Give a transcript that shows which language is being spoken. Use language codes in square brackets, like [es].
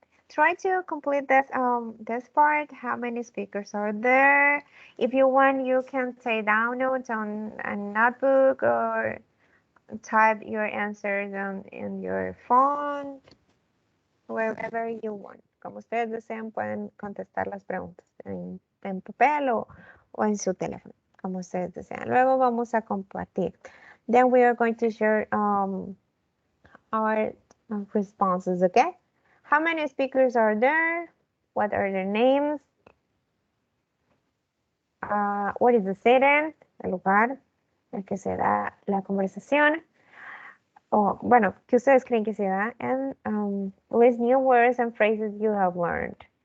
[en] Try to complete this part. How many speakers are there? If you want, you can take down notes on a notebook or type your answers in your phone, wherever you want. [es] Como ustedes deseen, pueden contestar las preguntas en papel o en su teléfono, como ustedes desean. Luego vamos a compartir. [en] Then we are going to share our responses, okay? How many speakers are there? What are their names? What is the setting? [es] El lugar en que se da la conversación. O, bueno, que ustedes creen que se da. [en] And list new words and phrases you have learned.